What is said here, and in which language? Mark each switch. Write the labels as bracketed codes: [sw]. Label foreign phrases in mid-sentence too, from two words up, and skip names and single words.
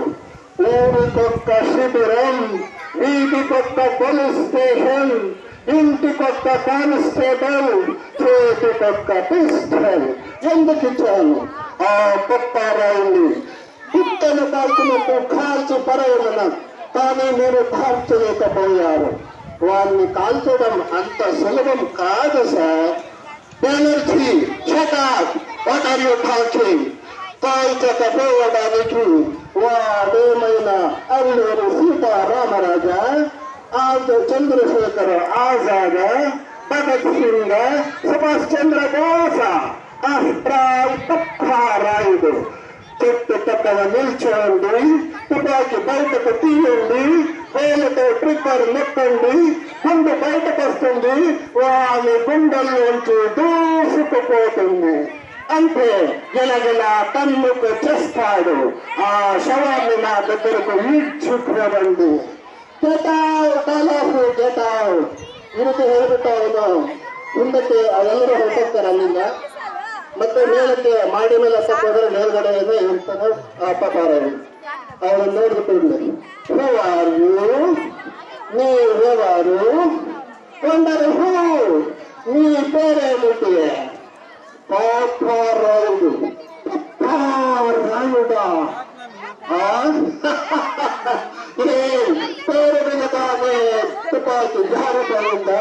[te] ఊరికొక్క శిబిరం, వీధికొక్క పోలీస్ స్టేషన్, ఇంటికొక్క కానిస్టేబుల్, చేతికొక్క పిస్టల్. ఎందుకు ఇచ్చాను? ఆ పప్పారాయుడిని కుక్కను కాల్చినట్టు కాల్చి పరవమన్నాను. కానీ మీరు కాల్చలేకపోయారు. వారిని కాల్చడం అంత సులభం కాదు సార్. బెనర్జీ, [en] shut up. What are you talking? [te] కాల్చకపోవడానికి వాడేమైనా అల్లూరి సీతారామరాజా, చంద్రశేఖర్ ఆజాద్, భగత్ సింగ్, సుభాష్ చంద్ర బోస్? పప్పారాయుడు చుట్టుపక్కల నిల్చోండి, తుపాకి బయటకు తీయండి, వేలతో ట్రిగ్గర్ నొక్కండి, గుండె బయటకు వస్తుంది, వాని గుండెల్లోంచి దూసుకుపోతుంది. అంతే, గిలగిల తన్నుకు చేస్తాడు. ఆ శవాన్ని నా దగ్గరకు ఈడ్చుకోరండి. [kn] ಗೆಟಾವ್ ಇದಕ್ಕೆ ಹೇಳ್ಬಿಟ್ಟು ಅವನು ಮುಂದಕ್ಕೆ ಅವೆಲ್ಲರೂ ಹೊರಟೋಗ್ತಾರೆ ಅಲ್ಲಿಂದ. ಮತ್ತೆ ಮೇಲಕ್ಕೆ ಮಾಡಿ ಮೇಲೆ ಹತ್ತಕ್ಕೆ ಹೋದ್ರೆ ಮೇಲ್ಗಡೆ ಇರ್ತಾನೆ ಆ ಪಪ್ಪಾರಾಯುಡು. ಅವನು ನೋಡ್ಬಿಟ್ಟು, ನೀವೆಲ್ಲ [te] వారు కొందరు నీ పేరేమిటి? పాపరాయుడు. రాయుడా? పేరు వినగానే తుపాకి జారిపోయిందా?